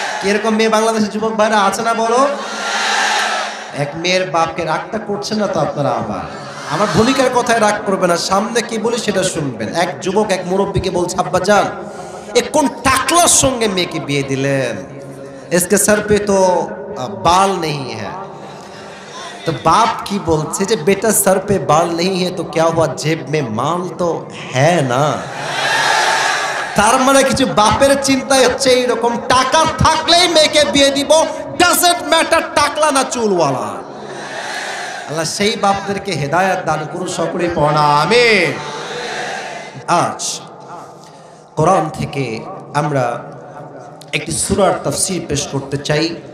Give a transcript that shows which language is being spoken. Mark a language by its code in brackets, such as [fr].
[bn] এরকম মেয়ে বাংলাদেশের যুবক ভাইরা আছে না বলো? এক মেয়ের বাপকে রাগটা করছেন না তো আপনারা? আবার আমার ভূমিকার কথায় রাগ করবে না, সামনে কি বলি সেটা শুনবেন। এক যুবক এক মুরব্বীকে বলছে, আব্বা যান, এ কোন টাকলার সঙ্গে মেয়েকে বিয়ে দিলেন? [hi] इसके सर पे तो बाल नहीं है। तो बाप की बोलছে [bn] যে [hi] बेटा सर पे बाल नहीं है तो क्या हुआ, जेब में माल तो है ना। [bn] তার মানে কিছু বাপের চিন্তায় হচ্ছে এইরকম, টাকা থাকলেই মেয়েকে বিয়ে দিব, [en] doesn't matter [bn] টাকলা না চুলওয়ালা। আল্লাহ সেই বাপদেরকে হেদায়েত দান করুন, সকলে পড়া আমিন। আজ কোরআন থেকে আমরা একটি সূরার তাফসীর পেশ করতে চাই।